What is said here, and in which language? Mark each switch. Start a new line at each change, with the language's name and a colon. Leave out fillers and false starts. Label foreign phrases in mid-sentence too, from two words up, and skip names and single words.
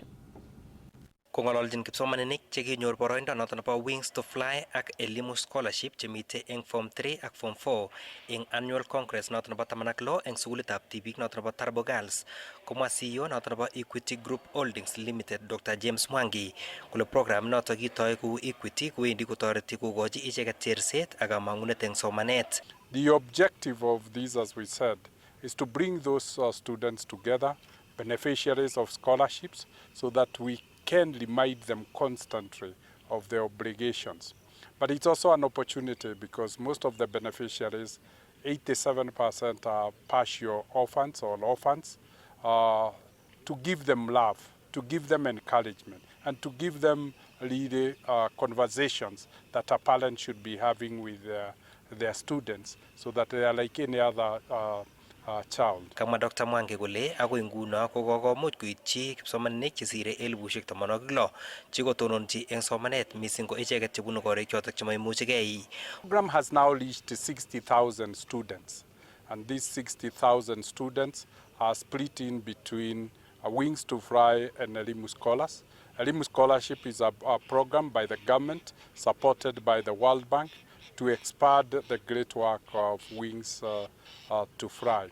Kalenjin: Kong'ololjin kipsomaninik chekinyor boroindo noton nebo Wings to Fly ak Elimu Scholarship chemite eng Form 3 ak Form 4 eng
English: Annual Congress
Kalenjin: noton nebo 16 eng sukulitab tibik noton nebo Tarbo Girls, komwa CEO noton nebo Equity Group Holdings Limited Dr. James Mwangi kole program noton kitoi kou Equity kowendi kotoreti kokochi icheket cherset ak kamang'unet eng somanet.
English: The objective of this, as we said, is to bring those students together, beneficiaries of scholarships, so that we can remind them constantly of their obligations. But it's also an opportunity because most of the beneficiaries, 87% are partial orphans or orphans, to give them love, to give them encouragement, and to give them really conversations that a parent should be having with their students so that they are like any other child.
Kalenjin: Kamwa Dr. Mwangi kole akoi nguno ko kokomuch koityi kipsomaninik chesire 16,000 chikotononchi eng somanet missing ko icheket chebunu korik chotok chemaimuchigei.
English: The program has now reached 60,000 students, and these 60,000 students are split in between Wings to Fly and Elimu Scholars. Elimu Scholarship is a program by the government supported by the World Bank to expand the great work of Wings to Fly.